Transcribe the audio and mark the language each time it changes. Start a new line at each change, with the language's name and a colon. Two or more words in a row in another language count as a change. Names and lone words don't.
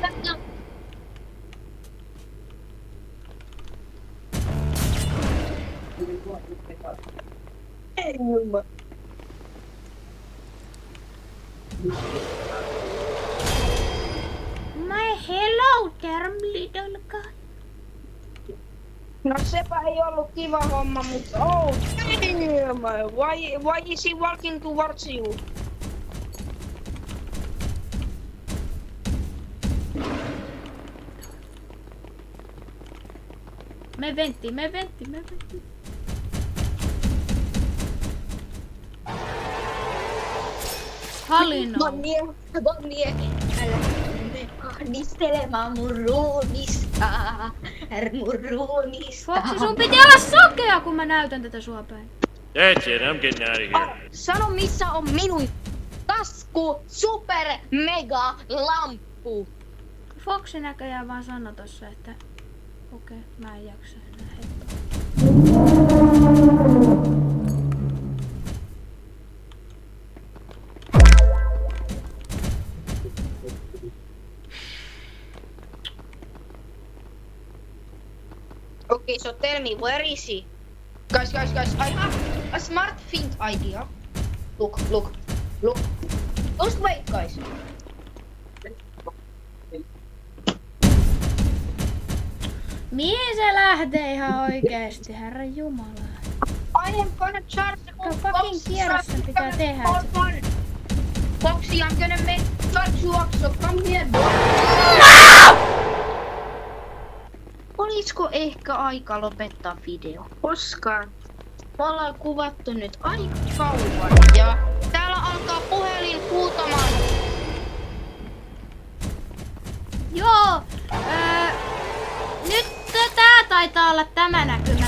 English: My hello there, little guy.
Finnish: No sepä ei ollut kiva homma, mutta
English: oh damn! Why is he walking towards you? Me ventti. Halino.
Finnish: Bonnie, älä mene kahdistelemaan mun ruumista. Foxy, sun piti olla sokea, kun mä näytän tätä sua päin.
English: That's it, I'm getting out of here.
Finnish: Sano missä on minun tasku super mega lamppu. Foxy näköjään vaan sanoi tossa, että okei, mä en jaksa enää hetki.
English: Okay, so tell me, where is he? Guys, I have a smart think idea. Look. Just wait, guys.
Finnish: Mihin se lähtee ihan oikeesti, herra jumala?
English: I am gonna charge the
Finnish: Mikä fucking kierros sen pitää tehdä?
English: Foxy, I'm gonna charge you up, so come here, boy.
Finnish: Olisiko ehkä aika lopettaa video? Koska me ollaan kuvattu nyt aika kauan ja täällä alkaa puhelin huutamaan. Joo, nyt tää taitaa olla tämä näkymä.